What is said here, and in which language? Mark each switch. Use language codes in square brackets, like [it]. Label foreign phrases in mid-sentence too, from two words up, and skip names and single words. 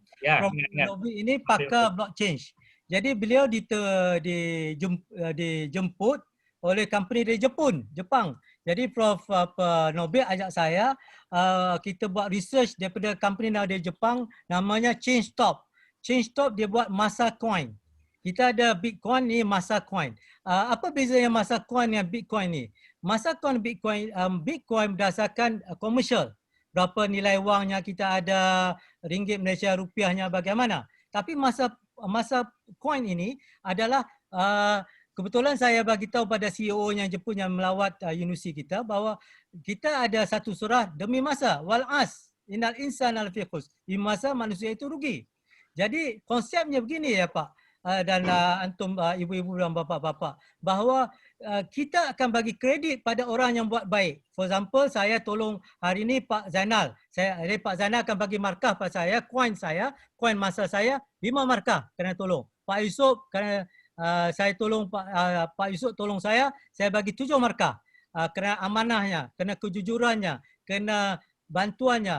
[ms] Ya, Prof. Norbik ini pakar blockchain. Jadi beliau dijemput oleh company dari Jepang. Jadi Prof. Norbik ajak saya kita buat research daripada company dari Jepang namanya ChainStop. ChainStop dia buat masa coin. Kita ada Bitcoin ni masa coin. Apa bezanya masa coin dengan Bitcoin ni? Masa coin Bitcoin berdasarkan komersial. Berapa nilai wangnya kita ada, ringgit Malaysia, rupiahnya bagaimana. Tapi masa coin ini adalah kebetulan saya bagi tahu pada CEO yang Jepun yang melawat universiti kita bahawa kita ada satu surah demi masa [ar] والعصر إن الإنسان لفي خسر. [ms] Di masa manusia itu rugi. Jadi konsepnya begini ya Pak dan antum ibu-ibu dan bapa-bapa bahawa kita akan bagi kredit pada orang yang buat baik. [en] For example, [ms] saya tolong hari ini Pak Zainal. Pak Zainal akan bagi markah pada saya, koin masa saya 5 markah kena tolong. Pak Yusuf kerana saya tolong Pak Yusuf tolong saya bagi 7 markah. Kena amanahnya, kena kejujurannya, kena bantuannya.